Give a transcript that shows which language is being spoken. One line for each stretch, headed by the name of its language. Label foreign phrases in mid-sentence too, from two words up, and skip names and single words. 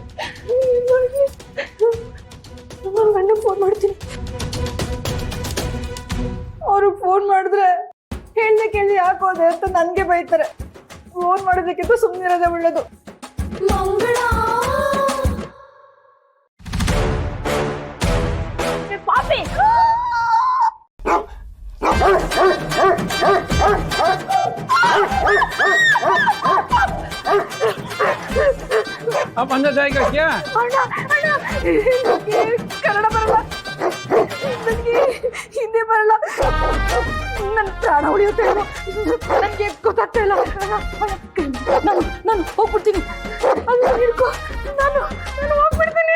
Kannada: ನನ್ನ ಗಂಡ ಫೋನ್ ಮಾಡ್ತೀನಿ. ಅವ್ರಿಗೆ ಫೋನ್ ಮಾಡಿದ್ರೆ ಹೇಳ್ದೆ ಕೇಳಿ ಯಾಕೋದೆ ಅಂತ ನನ್ಗೆ ಬೈತಾರೆ. ಫೋನ್ ಮಾಡೋದಕ್ಕಿಂತ ಸುಮ್ಮನಿರೋದೇ ಒಳ್ಳೇದು. ಮಂಗಳ ಪಾಪಿ
Hindi: अब अंदर जाएगा क्या?
Kannada: ಕನ್ನಡ ಬರಲ್ಲ, ನನಗೆ ಹಿಂದಿ ಬರಲ್ಲ, ನನ್ನ ಪ್ರಾಣ ಉಳಿಯುತ್ತೆ, ನನಗೆ ಗೊತ್ತಾಗ್ತಾ ಇಲ್ಲ. ನಾನು ಹೋಗ್ಬಿಡ್ತೀನಿ, ಅಲ್ಲಿ ಹಿಡ್ಕೊ, ನಾನು ಹೋಗ್ಬಿಡ್ತೀನಿ.